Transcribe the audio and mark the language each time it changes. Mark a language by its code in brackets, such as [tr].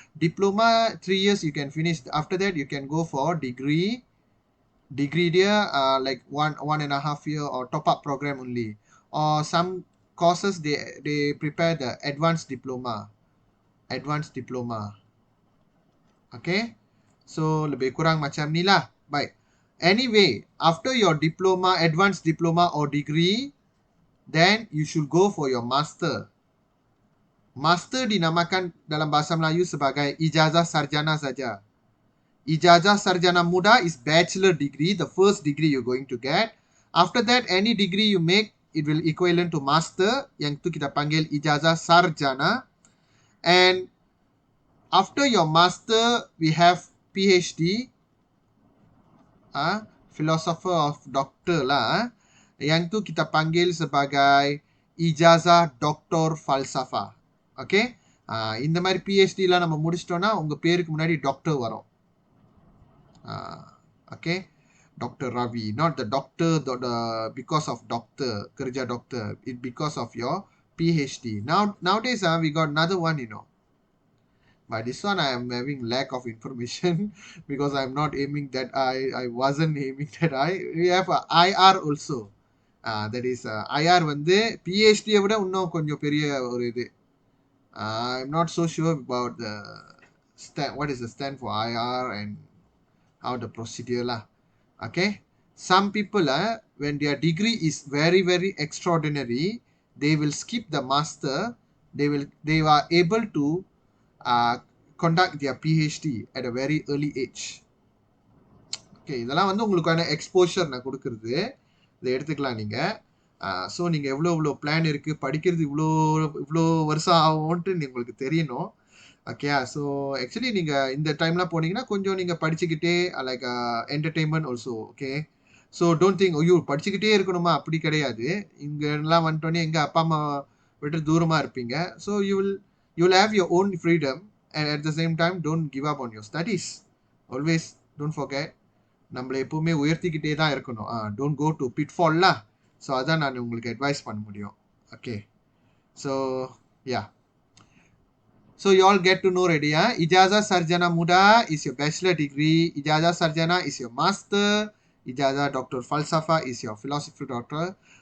[en] Diploma 3 years you can finish. After that you can go for degree. Degree [ms] dia [en] like 1.5 year or top up program only. Or some courses they prepare the advanced diploma. Advanced diploma. Okay. [ms] So lebih kurang macam ni lah. Baik. [en] Anyway, after your diploma, advanced diploma or degree, then you should go for your master. [ms] Master dinamakan dalam bahasa Melayu sebagai ijazah sarjana saja. [en] Ijazah sarjana muda is bachelor degree, the first degree you're going to get. After that, any degree you make, it will equivalent to master. [ms] Yang tu kita panggil ijazah sarjana. [en] And after your master, we have PhD. Philosopher of doctor lah. [ms] Yang tu kita panggil sebagai ijazah doktor falsafah. Okay. [ta] இந்த மாதிரி PhDலாம் நம்ம முடிச்சிட்டோம்னா உங்க பேருக்கு முன்னாடி doctor வரும். [en] Okay. Dr. Ravi. Not the doctor because of doctor, [ms] kerja [en] doctor. It because of your PhD. Nowadays we got another one, you know. But this one I am having lack of information because I am not aiming that I wasn't aiming that we have a IR also. That is [ta] IR வந்து PhD விட இன்னும் கொஞ்சம் பெரிய ஒரு இது. [en] I'm not so sure about the what is the stand for IR and how the procedure lah. Okay. Some people when their degree is very very extraordinary, they will skip the master. They are able to conduct their PhD at a very early age. [ta] Okay, இதெல்லாம் வந்து உங்களுக்கான exposure நான் கொடுக்கறது. இதை எடுத்துக்கலாம் நீங்க. So நீங்கள் எவ்வளோ பிளான் இருக்குது, படிக்கிறது இவ்வளோ வருஷம் ஆகும்ன்ட்டு உங்களுக்கு தெரியணும். ஓகே, ஸோ ஆக்சுவலி நீங்கள் இந்த டைம்லாம் போனீங்கன்னா கொஞ்சம் நீங்கள் படிச்சுக்கிட்டே like entertainment also. Okay, so don't think ஐயோ படிச்சுக்கிட்டே இருக்கணுமா, அப்படி கிடையாது. இங்கெல்லாம் வந்துட்டோன்னே எங்கள் அப்பா அம்மா விட்டு தூரமாக இருப்பீங்க. [en] So you will have your own freedom and at the same time don't give up on your studies. Always don't forget, [ta] நம்மளை எப்பவுமே உயர்த்திக்கிட்டே தான் இருக்கணும். [en] Don't go to pitfall lah. [ta] So அதான் நான் உங்களுக்கு அட்வைஸ் பண்ண முடியும். Okay, so yeah [en] So you all get to know already, ya. Ijazah Sarjana Muda is your bachelor degree. Ijazah Sarjana is your master. Ijazah Dr. Falsafah is your philosophy doctor.